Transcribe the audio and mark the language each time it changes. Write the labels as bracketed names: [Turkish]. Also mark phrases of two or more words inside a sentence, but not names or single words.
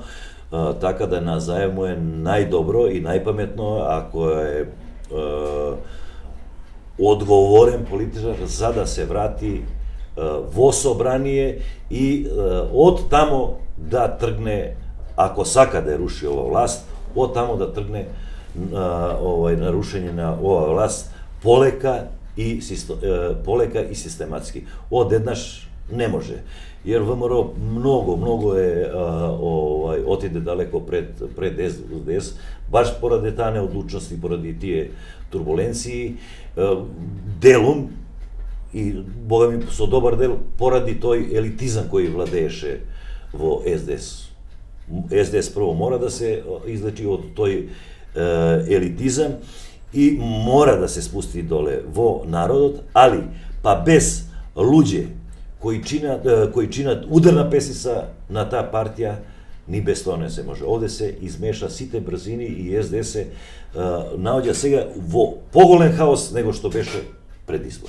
[Macedonian] Така да на Заев му е најдобро и најпаметно ако е одговорен политичар за да се врати во собрание и од тамо да тргне, ако сака да руши ова власт, од тамо да тргне нарушење на ова власт полека и систематски. Одеднаш не може. Jer ВМРО mnogo je otide daleko pred SDS, baš poradi ta neodlučnosti, poradi tije turbulenciji, delom, i boga mi so dobar del, poradi toj elitizam koji vladeše vo SDS. SDS prvo mora da se izleči od toj elitizam i mora da se spusti dole vo narodot, ali pa bez luđe koji činat udarna pesnica na ta partija, ni bez тоа не се може. Овде се измеша сите брзини и СДС се наоѓа сега во поголем хаос него што беше пред избор.